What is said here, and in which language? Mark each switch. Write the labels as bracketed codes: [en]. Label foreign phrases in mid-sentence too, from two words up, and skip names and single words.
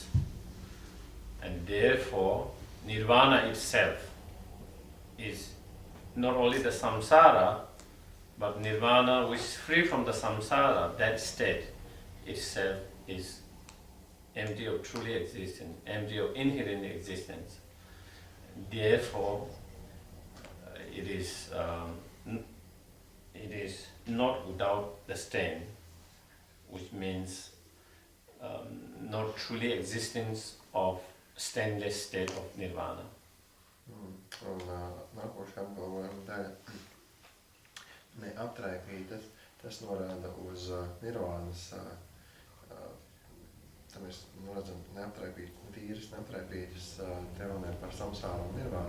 [en] And therefore, nirvana itself is not only the samsara, but nirvana which is free from the samsara, that state itself is empty of truly existence, empty of inherent existence. Therefore, it is not without the stain, which means not truly existence of stainless state of nirvana. [lv] Un nākošā apgalvojuma daļa neatraipītas, tas norāda uz nirvānas, tad mēs redzam tīras, neatraipītas, te runājam par samsāru un nirvānu.